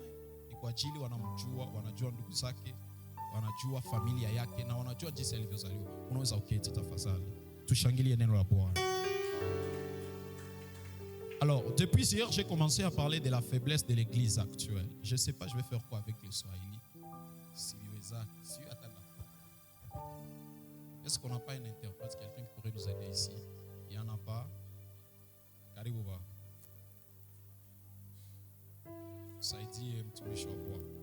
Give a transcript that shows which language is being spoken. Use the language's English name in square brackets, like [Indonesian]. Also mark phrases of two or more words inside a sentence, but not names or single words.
[Swahili] Ni kwa ajili wanamjua, wanajua ndugu zake, wanajua familia yake na wanajua jinsi alivyozaliwa. Unaweza uketi tafadhali. Tushangilie neno la Bwana. [French] Alors, depuis hier, j'ai commencé à parler de la faiblesse de l'église actuelle. Je ne sais pas, je vais faire quoi avec le Swahili. Est-ce qu'on n'a pas un interprète, quelqu'un qui pourrait nous aider ici? Il n'y en a pas. [Swahili] Karibu ba. Saidie mtumishi wa Bwana.